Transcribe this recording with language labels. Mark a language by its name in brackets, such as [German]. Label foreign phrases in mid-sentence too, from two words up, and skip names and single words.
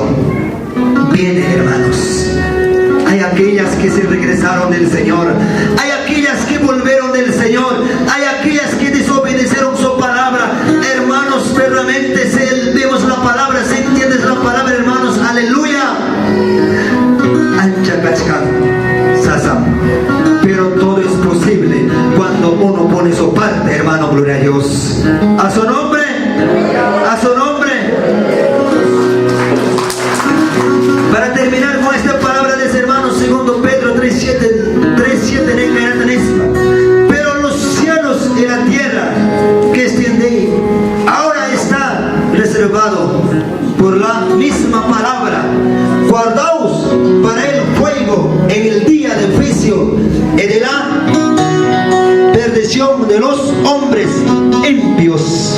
[Spanish] Viene, hermanos. Hay aquellas que se regresaron del Señor, hay aquellas que volvieron del Señor, hay aquellas que desobedecieron su palabra, hermanos. Verdaderamente vemos la palabra, se entiende la palabra, hermanos, aleluya. [Quechua] Ancha cachcan, sasam. [Spanish] Pero todo es posible cuando uno pone su parte, hermano, gloria a Dios. A su nombre, a su nombre. Para terminar con esta palabra de ese, hermano, segundo Pedro 3:7, pero los cielos y la tierra que extiende ahora está reservado por la misma palabra, guardaos para el fuego en el día del juicio y de la perdición de los hombres impios.